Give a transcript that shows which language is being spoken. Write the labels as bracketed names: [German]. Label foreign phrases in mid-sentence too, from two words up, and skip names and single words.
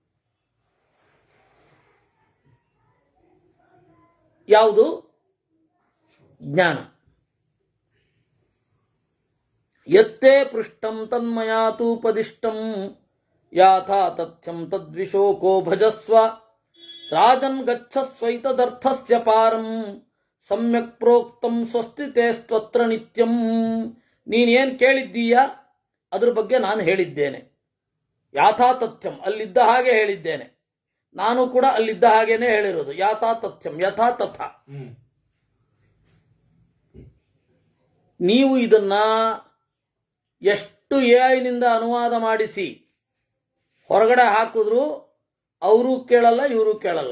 [Kannada] ಯಾವುದು? [Sanskrit] ಜ್ಞಾನ. ಯತ್ತೇ ಪೃಷ್ಟಂ ತನ್ಮಯಾತೂಪದಿಷ್ಟಂ ಯಾಥಾ ತಥ್ಯಂ ತದ್ವಿಶೋಕೋ ಭಜಸ್ವ ರಾಜನ್ ಗಚ್ಚಸ್ವೈತದರ್ಥಸ್ಯ ಪಾರಂ ಸಮ್ಯಕ್ ಪ್ರೋಕ್ತಂ ಸ್ವಸ್ತಿತೇ ಸ್ತೋತ್ರ ನಿತ್ಯಂ. [Kannada] ನೀನೇನು ಕೇಳಿದ್ದೀಯ ಅದ್ರ ಬಗ್ಗೆ ನಾನು ಹೇಳಿದ್ದೇನೆ. [Sanskrit] ಯಾಥಾ ತಥ್ಯಂ, [Kannada] ಅಲ್ಲಿದ್ದ ಹಾಗೆ ಹೇಳಿದ್ದೇನೆ. ನಾನು ಕೂಡ ಅಲ್ಲಿದ್ದ ಹಾಗೇನೆ ಹೇಳಿರೋದು. [Sanskrit] ಯಾಥಾ ತಥ್ಯಂ, ಯಥಾ ತಥಾ. [Kannada] ನೀವು ಇದನ್ನ ಎಷ್ಟು AI ನಿಂದ ಅನುವಾದ ಮಾಡಿಸಿ ಹೊರಗಡೆ ಹಾಕಿದ್ರು ಅವರು ಕೇಳಲ್ಲ, ಇವರು ಕೇಳಲ್ಲ.